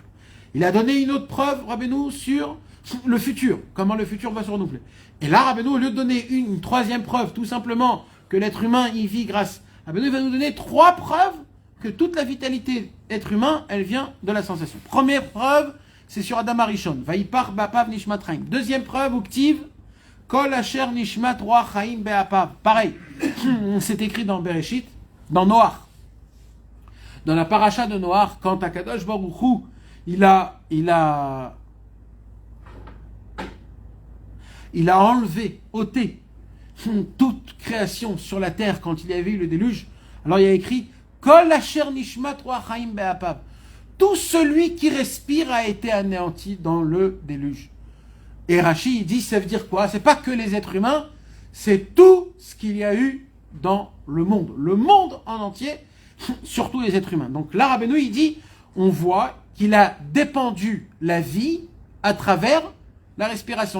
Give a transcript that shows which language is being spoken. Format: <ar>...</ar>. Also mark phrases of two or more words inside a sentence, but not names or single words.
<fr>Il a donné une autre preuve, Rabbeinu, sur le futur, comment le futur va se renouveler. Et là, Rabbeinu, au lieu de donner une troisième preuve, tout simplement, que l'être humain, il vit grâce, Rabbeinu va nous donner 3 preuves que toute la vitalité être humain, elle vient de la sensation. Première preuve, c'est sur Adam Arishon.</fr> <he>ויפח באפיו נשמת חיים.</he> <fr>Deuxième preuve,</fr> <he>וכתיב כל אשר נשמת רוח חיים באפיו.</he> <fr>Pareil, c'est écrit dans Bereshit, dans Noach. Dans la paracha de Noach, quand Akadosh Baruch Hu, il a enlevé, ôté toute création sur la terre quand il y avait eu le déluge. Alors il y a écrit</fr> <he>כל אשר נשמת רוח חיים באפיו.</he> <fr>Tout celui qui respire a été anéanti dans le déluge. Et Rashi, il dit, ça veut dire quoi? C'est pas que les êtres humains, c'est tout ce qu'il y a eu dans le monde. Le monde en entier, surtout les êtres humains. Donc là, Rabbeinu, il dit, on voit qu'il a dépendu la vie à travers la respiration.</fr>